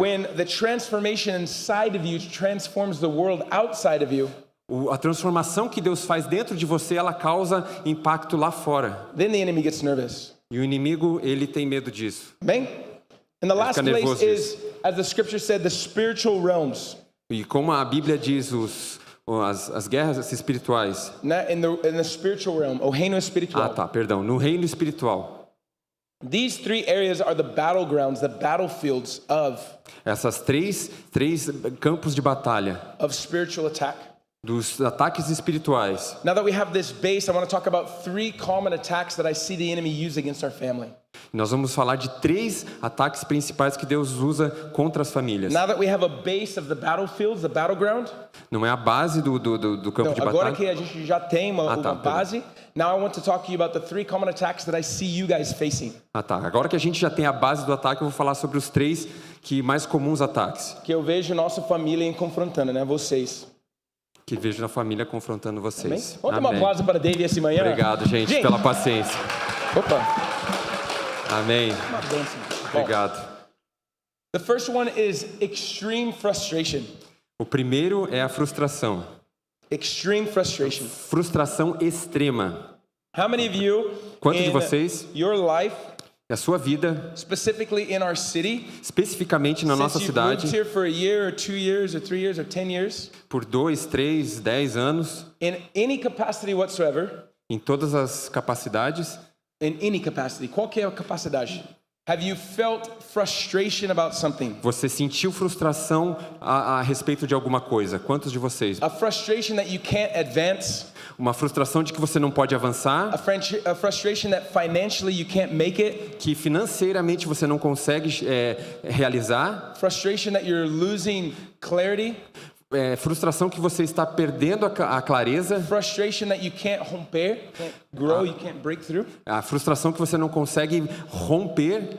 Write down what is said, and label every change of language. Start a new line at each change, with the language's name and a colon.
English: When the transformation inside of you transforms the world outside of you.
Portuguese: A transformação que Deus faz dentro de você, ela causa impacto lá fora.
English: Then the enemy gets nervous.
Portuguese: E o inimigo, ele tem medo disso. Bem?
English: And the last place is, as the scripture said, the spiritual realms.
Portuguese: E como a Bíblia diz, as guerras espirituais.
English: In the spiritual realm,
Portuguese: o reino espiritual. Perdão, no reino espiritual.
English: These three areas are the battlegrounds, the battlefields of.
Portuguese: Essas três campos de batalha.
English: Of spiritual attack.
Portuguese: Dos ataques espirituais.
English: Now that we have this base, I want to talk about three common attacks that I see the enemy use against our family.
Portuguese: Nós vamos falar de 3 ataques principais que Deus usa contra as famílias.
English: Now that we have a base of the battlefields, the battleground.
Portuguese: Não é a base do campo de batalha. Agora que a gente já tem uma base,
English: now I want to talk to you about the 3 common attacks that I see you guys facing.
Portuguese: Tá. Agora que a gente já tem a base do ataque, eu vou falar sobre os 3 mais comuns ataques. Que eu vejo nossa família confrontando, né, vocês. Que vejo na família confrontando vocês. Vamos dar um aplauso para David essa manhã. Obrigado, gente, pela paciência. Opa. Amém. Uma bênção. Obrigado.
English: The first one is extreme frustration.
Portuguese: O primeiro é a frustração.
English: Extreme frustration.
Portuguese: Frustração extrema.
English: How many of you
Portuguese: Quantos de vocês,
English: your life,
Portuguese: a sua vida,
English: specifically in our city,
Portuguese: especificamente na nossa cidade,
English: here for a year or 2 years or 3 years or 10 years,
Portuguese: por 2, 3, 10 anos,
English: in any capacity whatsoever,
Portuguese: em todas as capacidades,
English: in any capacity,
Portuguese: qualquer capacidade,
English: have you felt frustration about something?
Portuguese: Você sentiu frustração a respeito de alguma coisa? Quantos de vocês?
English: A frustration that you can't advance.
Portuguese: Uma frustração de que você não pode avançar.
English: A frustration that financially you can't make it.
Portuguese: Que financeiramente você não consegue realizar.
English: Frustration that you're losing clarity.
Portuguese: Frustração que você está perdendo a clareza.
English: Frustration that you can't romper, can't grow, you can't break through.
Portuguese: A frustração que você não consegue romper.